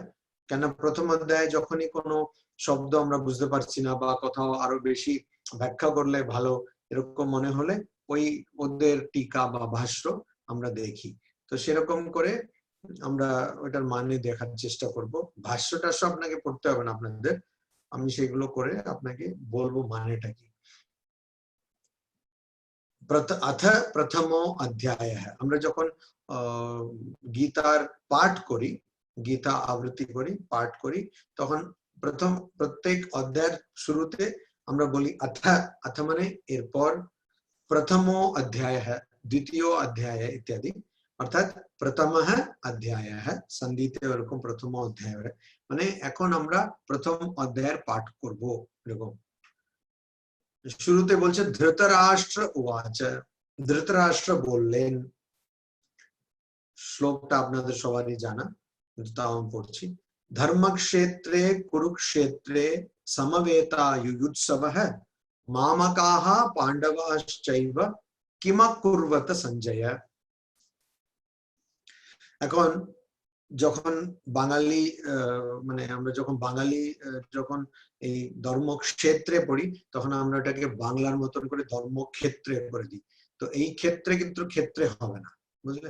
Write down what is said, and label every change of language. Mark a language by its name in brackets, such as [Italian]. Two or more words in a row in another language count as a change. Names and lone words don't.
[Bangla] কেন প্রথম অধ্যায়ে যখনই কোনো শব্দ আমরা বুঝতে পারছি না বা কোথাও আরো বেশি ব্যাখ্যা করলে ভালো এরকম মনে হলে ওই ওদের টিকা বা ভাষ্য আমরা দেখি। তো সেরকম করে আমরা ওটার মানে দেখার চেষ্টা করব। ভাষ্যটা সব আপনাকে পড়তে হবে না আপনাদের, আমি সেগুলো করে আপনাকে বলবো মানেটা কি। [Sanskrit] अथ प्रथमो अध्याय है, [Bangla] আমরা যখন গীতার পাঠ করি, গীতা আবৃত্তি করি, পাঠ করি, তখন প্রথম প্রত্যেক অধ্যায়ের শুরুতে আমরা বলি अथ। अथ মানে এরপর, [Sanskrit] प्रथमो अध्याय है [Bangla] দ্বিতীয় অধ্যায় ইত্যাদি, অর্থাৎ [Sanskrit] प्रथमः अध्याय है [Bangla] সন্ধিতে এরকম প্রথম অধ্যায়, মানে এখন আমরা প্রথম অধ্যায়ের পাঠ করব এরকম। শুরুতে বলছে [Sanskrit] ধৃতরাষ্ট্র উবাচ, [Bangla] ধৃতরাষ্ট্র বললেন। শ্লোকটা আপনাদের সবারই জানা, কিন্তু তাও আমি পড়ছি। [Sanskrit] ধর্মক্ষেত্রে কুরুক্ষেত্রে সমবেতা युयुत्सवः मामकाः पांडवाश्चैव किमकुर्वत সঞ্জয়। [Bangla] এখন যখন বাঙালি মানে আমরা যখন বাঙালি যখন এই ধর্মক্ষেত্রে পড়ি তখন আমরা এটাকে বাংলার মতন করে ধর্মক্ষেত্রে করে দিই। তো এই ক্ষেত্রে কিন্তু ক্ষেত্রে হবে না, বুঝলেন?